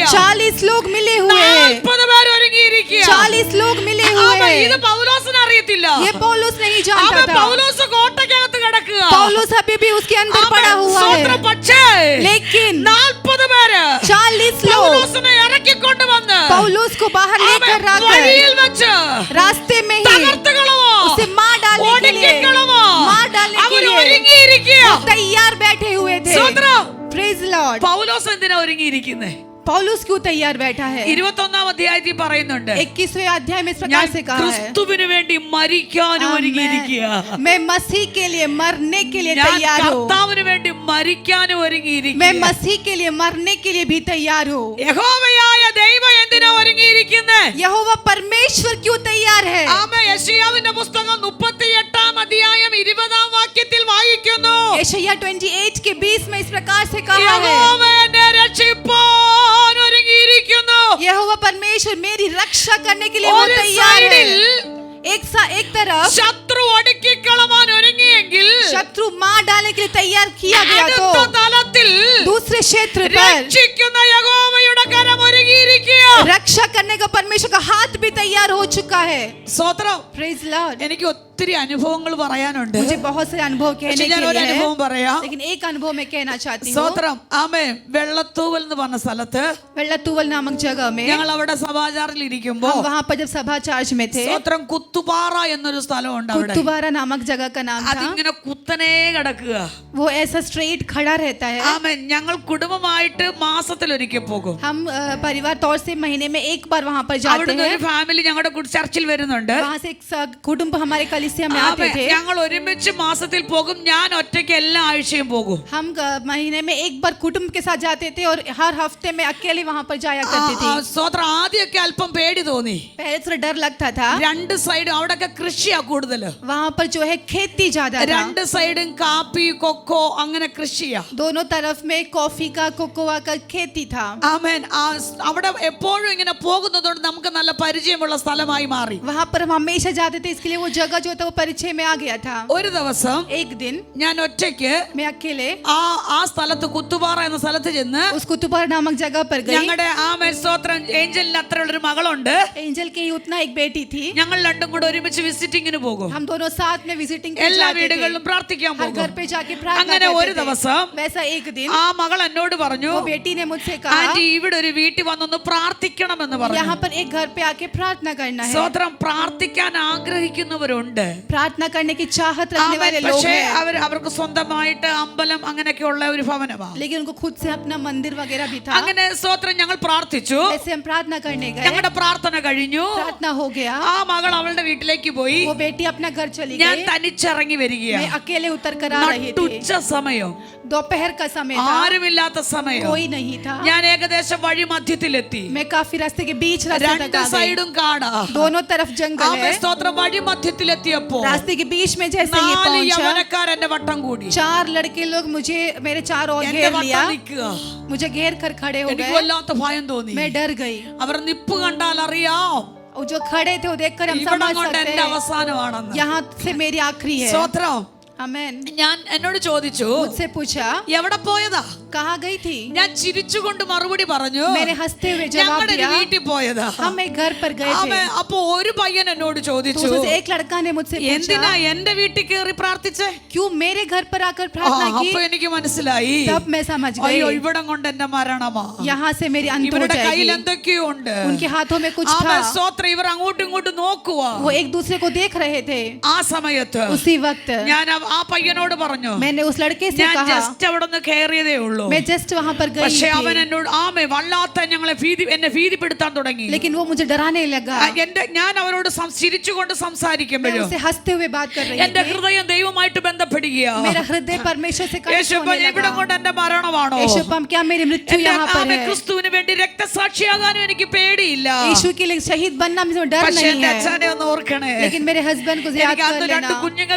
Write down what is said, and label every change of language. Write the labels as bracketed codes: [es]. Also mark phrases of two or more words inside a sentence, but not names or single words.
[hi] 40 लोग मिले हुए हैं। [ml] 40 പേര് ഒരുങ്ങിയിരിക്കുക. [hi] 40 लोग मिले हुए [ml] ആമേൻ, ഇത് [hi] हैं। [ml] പൗലോസിന് അറിയത്തില്ല. [hi] ये पौलुस नहीं जानता [ml] ആമേൻ, [hi] था। [ml] പൗലോസ് കോട്ടയ്ക്കകത്ത് കിടക്കുക. [hi] पौलुस अभी भी उसके अंदर [ml] ആമേൻ, [hi] पड़ा हुआ [ml] സ്തോത്രം. [hi] है। [ml] പക്ഷേ [hi] लेकिन [ml] 40 പേര് [hi] 40 लोग [ml] പൗലോസിനെ ഇറക്കിക്കൊണ്ട് വന്ന് [hi] पौलुस को बाहर लेकर [ml] ആമേൻ, വഴിയിൽ [hi] आकर [ml] വെച്ച് [hi] रास्ते में ही [ml] തകർത്തുകളവോ, [hi] उसे मार डालने के लिए [ml] ഒടുക്കിക്കളവോ. [hi] मार डालने के [ml] അവർ [hi] लिए [ml] ഒരുങ്ങിയിരിക്കുക. [hi] वो तैयार बैठे हुए थे। [ml] സ്തോത്രം. [en] Praise Lord. [ml] പൗലോസ് എന്തിനാ ഒരുങ്ങിയിരിക്കുന്നേ? [hi] पौलुस क्यों तैयार बैठा है? [ml] 21-ാം അധ്യായത്തിൽ പറയുന്നുണ്ട്, [hi] 21वें अध्याय में इस [ml] ഞാൻ [hi] प्रकार से कहा है, [ml] ക്രിസ്തുവിന് വേണ്ടി മരിക്കാനും ഒരുങ്ങിയിരിക്കുക. [hi] मैं मसीह के लिए मरने के लिए [ml] ഞാൻ [hi] तैयार हूँ। [ml] കർത്താവിന് വേണ്ടി മരിക്കാനും [hi] मैं [ml] ഒരുങ്ങിയിരിക്കുക. [hi] मसीह के लिए मरने के लिए भी तैयार हूँ। [ml] യഹോവയായ ദൈവം എന്തിനാ ഒരുങ്ങിയിരിക്കുന്നേ? यहोवा परमेश्वर क्यों तैयार है? ആമേൻ. യെശയ്യാവിന്റെ പുസ്തകം 38-ാം അധ്യായം 20-ാം വാക്യത്തിൽ വായിക്കുന്നു, [hi] यशायाह 28 के 20 में इस प्रकार से कहा है, [ml] യഹോവ എന്നെ രക്ഷിപ്പാൻ ഒരുങ്ങിയിരിക്കുന്നു. [hi] यहोवा परमेश्वर मेरी रक्षा करने के लिए वो [ml] ഒരു [hi] तैयार है। [ml] സൈഡിൽ [hi] एक तरफ [ml] ശത്രു ഒടുക്കിക്കളവാൻ ഒരുങ്ങിയെങ്കിൽ [hi] शत्रु मार डालने के लिए तैयार किया गया, [ml] അടുത്ത [hi] तो [ml] തലത്തിൽ [hi] दूसरे क्षेत्र पर [ml] രക്ഷിക്കുന്ന യഹോവയുടെ കരം ഒരുങ്ങിയിരിക്കുക. [hi] रक्षा करने का परमेश्वर का हाथ भी तैयार हो चुका है। [ml] സ്തോത്രം. [en] Praise Lord. [ml] എനിക്ക് ഒത്തിരി അനുഭവങ്ങൾ പറയാനുണ്ട്. [hi] मुझे बहुत से अनुभव कहने [ml] പക്ഷേ ഞാൻ [hi] के [ml] ഒരു [hi] लिए [ml] അനുഭവം [hi] है, [ml] പറയാം. [hi] लेकिन एक अनुभव मैं कहना चाहती हूँ। [ml] സ്തോത്രം. ആമേൻ. വെള്ളത്തൂവൽ എന്ന് പറഞ്ഞ സ്ഥലത്ത് [hi] वेल्लातूवल नामक जगह में [ml] ഞങ്ങൾ അവിടെ സഭാചാറിൽ ഇരിക്കുമ്പോ [hi] हम वहाँ पर जब सभा चार्ज में थे, [ml] സ്തോത്രം, കുത്തുപാറ എന്നൊരു സ്ഥലമുണ്ട് അവിടെ. [hi] कुतुबारा नामक जगह का नाम था। [ml] അതിങ്ങനെ കുത്തനെ കിടക്കുക. [hi] वो ऐसा स्ट्रेट खड़ा रहता है। [ml] ആമേൻ. ഞങ്ങൾ കുടുംബമായിട്ട് മാസത്തിലൊരിക്കൽ പോകും. [hi] हम परिवार तौर से महीने में एक बार वहाँ पर जाते [ml] അവിടുന്ന് [hi] हैं। [ml] ഒരു ഫാമിലി ഞങ്ങളുടെ ചർച്ചിൽ വരുന്നുണ്ട്. [hi] वहाँ से एक कुटुंब हमारे कलीसिया में आते [ml] ആമേൻ. [hi] थे। [ml] ഞങ്ങൾ ഒരുമിച്ച് മാസത്തിൽ പോകും. ഞാൻ ഒറ്റയ്ക്ക് എല്ലാ ആഴ്ചയും പോകും. [hi] हम महीने में एक बार कुटुंब के साथ जाते थे और हर हफ्ते में अकेले वहाँ पर जाया करती थी। [ml] സ്തോത്രം. ആദ്യമൊക്കെ അല്പം പേടി തോന്നി. [hi] पहले थोड़ा डर लगता था। [ml] രണ്ട് സൈഡും അവിടെയൊക്കെ കൃഷിയാ കൂടുതല്. [hi] वहाँ पर जो है खेती ज्यादा था। [ml] രണ്ട് സൈഡും കാപ്പി, കൊക്കോ, അങ്ങനെ കൃഷിയാ. [hi] दोनों तरफ में कॉफी का, कोकोआ का खेती था। [ml] ആമേൻ. അവിടെ എപ്പോഴും ഇങ്ങനെ പോകുന്നതുകൊണ്ട് നമുക്ക് നല്ല പരിചയമുള്ള സ്ഥലമായി മാറി. [hi] वहाँ पर हम हमेशा जाते थे, इसके लिए वो जगह जो था वो परिचय में आ गया था। [ml] ഒരു ദിവസം [hi] एक दिन [ml] ഞാൻ ഒറ്റയ്ക്ക് [hi] मैं अकेले [ml] ആ സ്ഥലത്ത് കുത്തുപാറ എന്ന സ്ഥലത്ത് ചെന്ന് [hi] उस कुतुबारा नामक जगह पर गई। [ml] ഞങ്ങളുടെ ആമേൻ സ്തോത്രം ഏഞ്ചലിന് അത്രയുള്ളൊരു മകളുണ്ട്. [hi] एंजल की उतना एक बेटी थी। [ml] ഞങ്ങൾ രണ്ടും കൂടെ ഒരുമിച്ച് വിസിറ്റിങ്ങിന് പോകും. [hi] हम दोनों साथ में विजिटिंग पे [ml] എല്ലാ [hi] जाते थे। [ml] വീടുകളിലും പ്രാർത്ഥിക്കാൻ [hi] हर घर [ml] പോകും. [hi] पे जाके प्रार्थना [ml] അങ്ങനെ ഒരു [hi] करते [ml] ദിവസം [hi] थे। वैसा एक दिन [ml] ആ മകൾ എന്നോട് പറഞ്ഞു, [hi] वो बेटी ने मुझसे कहा, [ml] ആന്റി ഇവിടെ ഒരു വീട്ടിൽ വന്നൊന്ന് പ്രാർത്ഥിക്കണമെന്ന് പറഞ്ഞു. [hi] यहाँ पर एक घर पे आके प्रार्थना करना है। [ml] സ്തോത്രം. പ്രാർത്ഥിക്കാൻ ആഗ്രഹിക്കുന്നവരുണ്ട്. [hi] प्रार्थना करने की चाहत रखने [ml] ആമേൻ. [hi] वाले लोग [ml] പക്ഷേ [hi] हैं, [ml] അവർക്ക് സ്വന്തമായിട്ട് അമ്പലം അങ്ങനെയൊക്കെ ഉള്ള ഒരു ഭവനമാണ്. [hi] लेकिन उनको खुद से अपना मंदिर वगैरह भी था। [ml] അങ്ങനെ സ്തോത്രം ഞങ്ങൾ പ്രാർത്ഥിച്ചു. [hi] ऐसे हम प्रार्थना करने गए। [ml] ഞങ്ങളുടെ പ്രാർത്ഥന കഴിഞ്ഞു. [hi] प्रार्थना हो गया। [ml] ആ മകൾ അവളുടെ വീട്ടിലേക്ക് പോയി. [hi] वो बेटी अपना घर चली [ml] ഞാൻ [hi] गई। [ml] തനിച്ചിറങ്ങി [hi] मैं [ml] വരികയാണ്. [hi] अकेले उतर कर आ रही थी। [ml] നട്ടുച്ച സമയം, [hi] दोपहर का समय था, [ml] ആരുമില്ലാത്ത സമയം. [hi] कोई नहीं था। [ml] ഞാൻ ഏകദേശം വഴി മധ്യത്തിലെത്തി. [hi] मैं काफी रास्ते के बीच रास्ते [ml] രണ്ട് [hi] तक आ गई। [ml] സൈഡും കാടാ. [hi] दोनों तरफ जंगल [ml] ആമേൻ. [hi] है। [ml] സ്തോത്രം. വഴി മധ്യത്തിലെത്തിയപ്പോ [hi] रास्ते के बीच में जैसे ये 4 पहुंचा, [ml] യവനക്കാരെന്റെ വട്ടം കൂടി. [hi] 4 लड़के लोग मुझे मेरे चारों ओर [ml] എന്റെ [hi] घेर [ml] വട്ടം [hi] लिया। [ml] നിൽക്കുക. [hi] मुझे घेर कर खड़े हो [ml] എനിക്ക് [hi] गए। [ml] വല്ലാത്ത ഭയം തോന്നി. [hi] मैं डर गई। [ml] അവർ നിപ്പ് കണ്ടാൽ അറിയാം [hi] और जो खड़े थे वो देखकर हम [ml] ഇവിടം [hi] समझ [ml] കൊണ്ട് [hi] सकते [ml] എന്റെ [hi] हैं [ml] അവസാനമാണെന്ന്. [hi] यहाँ से मेरी आखिरी है। [ml] സ്തോത്രം. [hi] आमेन। [ml] ഞാൻ എന്നോട് ചോദിച്ചു, [hi] मुझसे पूछा [ml] എവിടെ പോയതാ? [hi] कहाँ गई थी? [ml] ഞാൻ ചിരിച്ചുകൊണ്ട് മറുപടി പറഞ്ഞു, [hi] मैंने हंसते हुए जवाब [ml] ഞങ്ങളുടെ ഒരു [hi] दिया, [ml] വീട്ടിൽ പോയതാ. [hi] हम एक घर पर गए थे। [ml] ആമേൻ. അപ്പൊ ഒരു പയ്യൻ എന്നോട് [hi] तो [ml] ചോദിച്ചു, [hi] उसमें से एक लड़का ने मुझसे [ml] എന്തിനാ [hi] पूछा, [ml] എന്റെ വീട്ടിൽ കയറി പ്രാർത്ഥിച്ചേ? [hi] क्यों मेरे घर पर आकर प्रार्थना की? [ml] അപ്പൊ എനിക്ക് മനസ്സിലായി, [hi] तब मैं समझ गई, [ml] അയ്യോ ഇവിടം കൊണ്ട് എന്റെ മരണമാ. [hi] यहाँ से मेरी अंत हो [ml] ഇവരുടെ കയ്യിൽ [hi] जाएगी। [ml] എന്തൊക്കെയോ ഉണ്ട്. [hi] उनके हाथों में कुछ था। [ml] ആമേൻ. സ്തോത്രം. ഇവർ അങ്ങോട്ടും ഇങ്ങോട്ടും നോക്കുവാ. [hi] वो एक दूसरे को देख रहे थे। [ml] ആ സമയത്ത് [hi] उसी वक्त [ml] ഞാൻ ആ പയ്യനോട് പറഞ്ഞു, [hi] मैंने उस लड़के से [ml] ഞാൻ [hi] कहा, [ml] ജസ്റ്റ് അവിടെ നിന്ന് കയറിയതേ ഉള്ളൂ. [hi] मैं जस्ट वहाँ पर गई [ml] പക്ഷെ അവൻ [hi] थी, [ml] എന്നോട് വല്ലാത്ത എന്നെ ഭീതിപ്പെടുത്താൻ തുടങ്ങി. [hi] लेकिन वो मुझे डराने लगा। [ml] ഞാൻ അവരോട് ചിരിച്ചുകൊണ്ട് [hi] मैं [ml] സംസാരിക്കുമ്പോഴും [hi] उससे हंसते हुए बात कर रही [ml] എന്റെ [hi] थी। [ml] ഹൃദയം ദൈവമായിട്ട് ബന്ധപ്പെടുകയാ. [hi] मेरा हृदय परमेश्वर से कनेक्ट [ml] യേശുപ്പ, [hi] होने [ml] ഇവിടം കൊണ്ട് [hi] लगा। [ml] എന്റെ മരണമാണോ? [hi] यीशुपम, क्या मेरी मृत्यु यहाँ पर है? [ml] ക്രിസ്തുവിന് വേണ്ടി രക്തസാക്ഷിയാകാനും എനിക്ക് പേടിയില്ല. [hi] यीशु के लिए शहीद बनना मुझे डर [ml] പക്ഷെ [hi] नहीं [ml] എന്റെ [hi] है, [ml] അച്ഛനെ ഒന്ന് ഓർക്കണേ. [hi] लेकिन मेरे हस्बैंड को याद [ml] എനിക്ക് [hi] कर [ml] അന്ന് 2 [hi] लेना।